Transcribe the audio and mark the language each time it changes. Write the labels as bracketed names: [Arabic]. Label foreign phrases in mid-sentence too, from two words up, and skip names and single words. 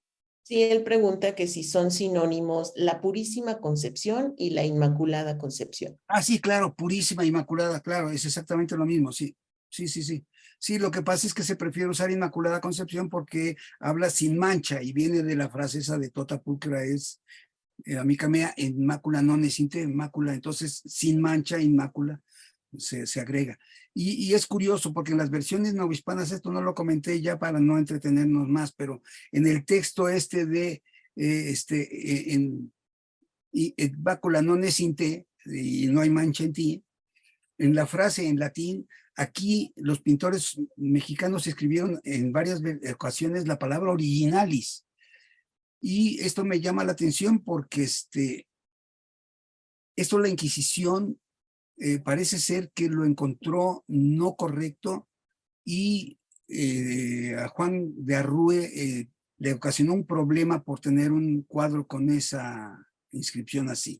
[Spanish] Sí, él pregunta que si son sinónimos la Purísima Concepción y la Inmaculada Concepción. Ah, sí, claro, purísima, inmaculada, claro, es exactamente lo mismo, sí. Sí. Sí, lo que pasa es que se prefiere usar Inmaculada Concepción porque habla sin mancha y viene de la frase esa de [Latin] tota pulcra es amica mea, inmácula non esinte, [Spanish] inmácula, entonces sin mancha, inmácula, se agrega. Y es curioso porque en las versiones novohispanas, esto no lo comenté ya para no entretenernos más, pero en el texto y [Latin] et bácula non esinte, [Spanish] y no hay mancha en ti, en la frase en latín, aquí los pintores mexicanos escribieron en varias ocasiones la palabra originalis. Y esto me llama la atención porque esto la Inquisición parece ser que lo encontró no correcto y a Juan de Arrue le ocasionó un problema por tener un cuadro con esa inscripción así.